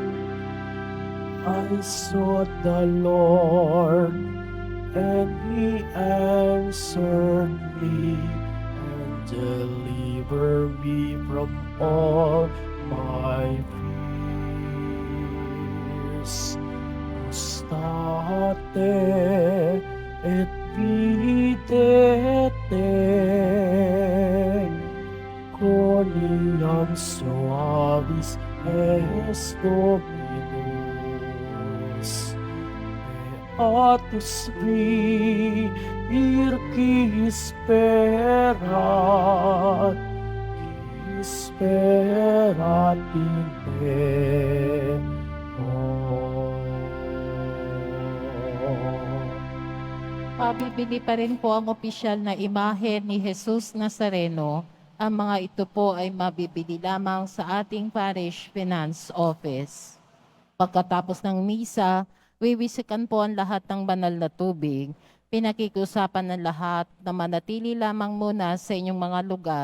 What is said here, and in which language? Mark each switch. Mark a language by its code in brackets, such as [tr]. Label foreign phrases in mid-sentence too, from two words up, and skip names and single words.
[en] I sought the Lord, and He answered me, and delivered me from all my fears. [la] State et videte, coniam suavis est Dominus. Beatus vir qui sperat in me. [tl] Pabibili pa rin po ang opisyal na imahe ni Jesus Nazareno. Ang mga ito po ay mabibili lamang sa ating [en] parish finance office. [tl] Pagkatapos ng misa, wiwisikan po ang lahat ng banal na tubig. Pinakikiusapan ng lahat na manatili lamang muna sa inyong mga lugar.